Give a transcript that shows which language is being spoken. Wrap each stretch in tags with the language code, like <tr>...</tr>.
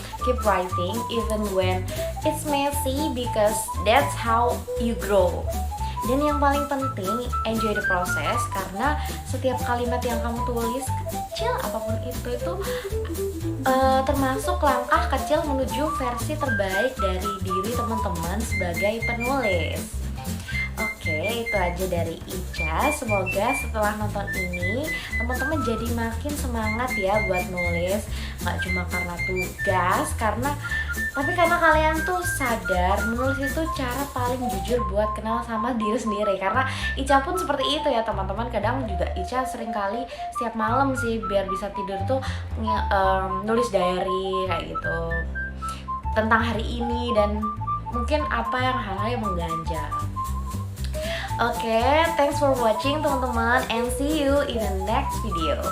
<en>Keep writing even when it's messy, because that's how you grow.</en> <id>Dan yang paling penting,</id> <en>enjoy the process,</en> <id>karena setiap kalimat yang kamu tulis, kecil apapun itu termasuk langkah kecil menuju versi terbaik dari diri teman-teman sebagai penulis. Oke, itu aja dari Ica. Semoga setelah nonton ini teman-teman jadi makin semangat ya buat nulis. Gak cuma karena tugas, tapi karena kalian tuh sadar menulis itu cara paling jujur buat kenal sama diri sendiri. Karena Ica pun seperti itu ya teman-teman. Kadang juga Ica sering kali setiap malam sih biar bisa tidur tuh nulis diary kayak gitu tentang hari ini dan mungkin hal-hal yang mengganjal.</id> <en>Oke, thanks for watching</en> <id>teman-teman,</id> <en>and see you in the next video.</en>